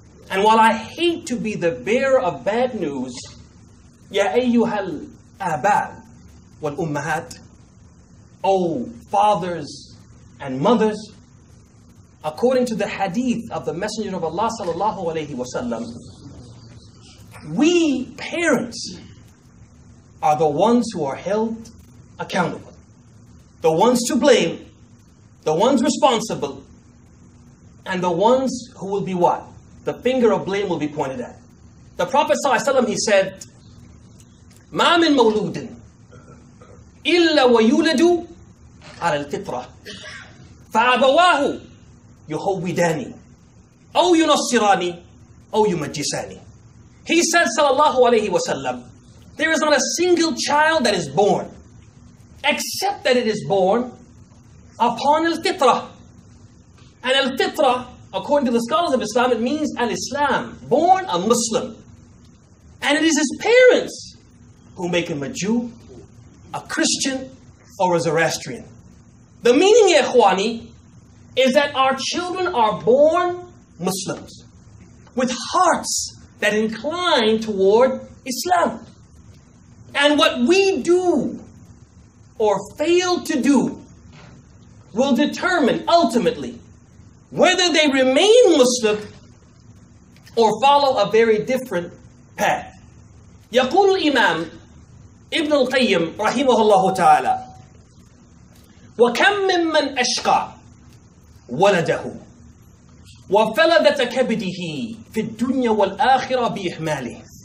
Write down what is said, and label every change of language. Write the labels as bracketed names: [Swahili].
[English] And while I hate to be the bearer of bad news, [Arabic] Ya ayyuhal abad wal ummahat, [English] O fathers and mothers, according to the hadith of the Messenger of Allah sallallahu alaihi wasallam, we parents are the ones who are held accountable, the ones to blame, the ones responsible, and the ones who will be what? The finger of blame will be pointed at. The Prophet ﷺ, he said, [Arabic] مَا مِن مَوْلُودٍ إِلَّا وَيُولَدُ عَلَى الْفِطْرَةِ فَأَبَوَاهُ يُهَوِّدَانِ أَوْ يُنَصِّرَانِ أَوْ يُمَجِّسَانِ. [English] He said, sallallahu alayhi wasallam, there is not a single child that is born, except that it is born upon al-fitrah. And al-fitrah, according to the scholars of Islam, it means al-Islam, born a Muslim. And it is his parents who make him a Jew, a Christian, or a Zoroastrian. The meaning, [Arabic] ya ikhwani, [English] is that our children are born Muslims with hearts that incline toward Islam. And what we do or fail to do will determine ultimately whether they remain Muslim or follow a very different path. [Arabic] يقول الإمام ابن القيم رحمه الله تعالى: وكم ممن أشقى ولده وفلذة كبده في الدنيا والآخرة بإهماله